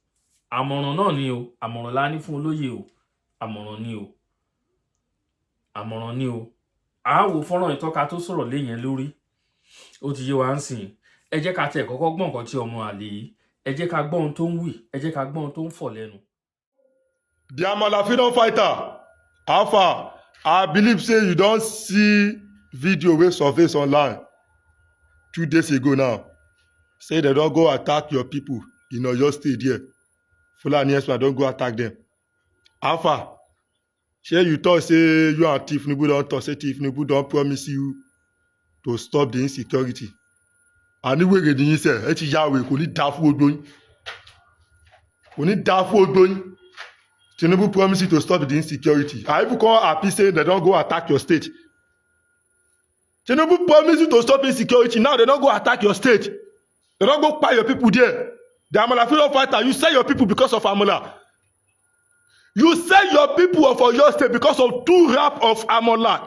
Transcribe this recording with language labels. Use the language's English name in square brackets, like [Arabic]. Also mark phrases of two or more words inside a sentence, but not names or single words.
[Yoruba] Àmọ̀ràn náà ni o. Àmọ̀ràn la ní fún olóyè o. Àmọ̀ràn ni o. Àmọ̀ràn ni o. A wo fọ́nrán ìtọ́ka tó sọ̀rọ̀ léyìn lórí. Ó ti yé wa ń sìn. Ẹ jẹ́ ká tẹ̀ kọ́kọ́ gbọ́ nǹkan tí ọmọ àlè yìí. Ẹ jẹ́ ká gbọ́ ohun tó ń wí. Ẹ jẹ́ ká gbọ́ ohun tó ń fọ̀ lẹ́nu. [Nigerian Pidgin] The Amala freedom fighter. Alpha, I believe say you don't see video wey surface online 2 days ago now. Say they don't go attack your people in Oyo State there. Fulani herdsmen don't go attack them. Alpha, shey you talk say you and Tinubu don talk say Tinubu don promise you to stop the insecurity. [Yoruba] Àníwèrè nìyí sẹ̀, ẹ ti ya wèrè, kò ní dá fún gbogbo yín. Kò ní dá fún gbogbo yín. [Nigerian Pidgin] Tinubu promise you to stop the insecurity. I even call happy saying they don't go attack your state. Tinubu promise you to stop insecurity. Now they don't go attack your state. They don't go pay your people there. The Amala freedom fighter, you sell your people because of Amala. You sell your people of Oyo State because of 2 rap of Amala.